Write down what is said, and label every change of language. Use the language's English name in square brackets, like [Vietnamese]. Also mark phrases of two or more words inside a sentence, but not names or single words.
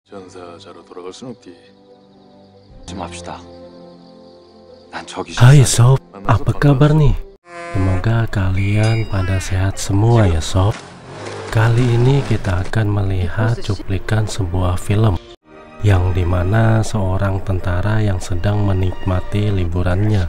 [Korean] 전사자로 돌아갈 순 없디. 좀 합시다. 난 저기 [Indonesian] Hai sob, apa kabar nih? Semoga kalian pada sehat semua ya sob. Kali ini kita akan melihat cuplikan sebuah film yang dimana seorang tentara yang sedang menikmati liburannya.